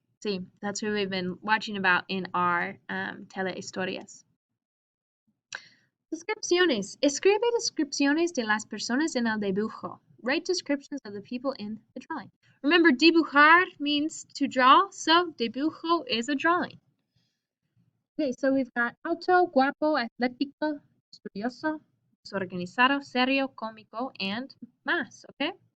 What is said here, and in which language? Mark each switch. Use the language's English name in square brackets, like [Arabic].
[English] Sí, that's who we've been watching about in our telehistorias. [Spanish] Descripciones. Escribe descripciones de las personas en el dibujo. [English] Write descriptions of the people in the drawing. Remember, dibujar means to draw, so dibujo is a drawing. Okay, so we've got [Spanish] alto, guapo, atlético, estudioso, desorganizado, serio, cómico, and más, okay?